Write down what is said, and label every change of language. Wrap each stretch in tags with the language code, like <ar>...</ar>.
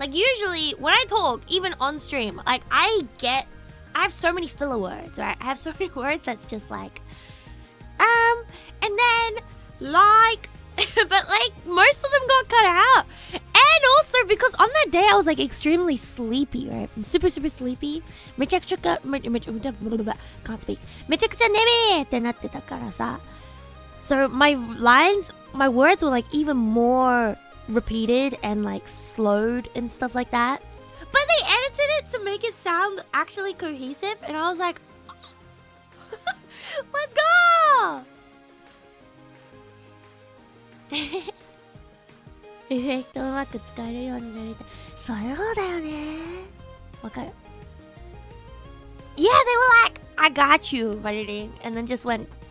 <en>Like usually when I talk, even on stream, like I have so many filler words, right? I have so many words that's just like and then like but like most of them got cut out. And also because on that day I was like extremely sleepy, right? I'm super sleepy. Can't speak.</en> <ja>めちゃくちゃ眠いってなってたからさ。</ja> <en>So my words were like even more repeated and like slowed and stuff like that. But they edited it to make it sound actually cohesive, and I was like, let's go!</en> <ja>エフェクトうまく使えるようになりたい。そうだよね。わかる。</ja> <en>Yeah, they were like, I got you, buddy, and then just went.</en>